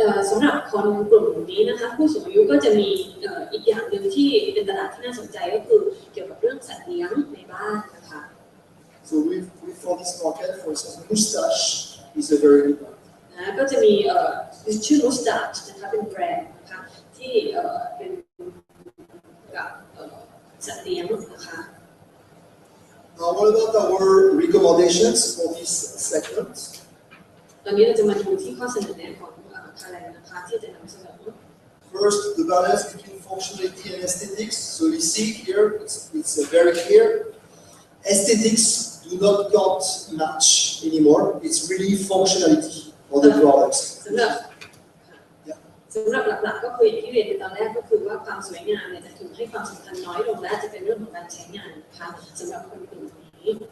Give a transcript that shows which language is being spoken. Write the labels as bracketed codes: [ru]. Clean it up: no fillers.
[th] สำหรับคนกลุ่มนี้นะคะผู้สูงอายุก็จะมีอีกอย่างหนึ่งที่เป็นตลาดที่น่าสนใจก็คือเกี่ยวกับเรื่องสัตว์เลี้ยงในบ้านนะคะ [en] So for this market, for instance, moustache is a very good one. [th] นะก็จะมีชื่อ Mustache นะคะเป็นแบรนด์นะคะที่เป็นกับสัตว์เลี้ยงนะคะ [en] What about our recommendations for this segment? [th] ตอนนี้เราจะมาดูที่ข้อเสนอแนะของคาแรนนะคะที่จะนำเสนอ [en] First, the balance between functionality and aesthetics. So you see here, it's very clear. Aesthetics do not count much anymore. It's really functionality of the products. [th] สำหรับหลักๆก็คืออย่างที่เรียนไปตอนแรกก็คือว่าความสวยงามเนี่ยจะถูกให้ความสำคัญน้อยลงและจะเป็นเรื่องของการใช้งานนะคะสำหรับคนกลุ่มนี้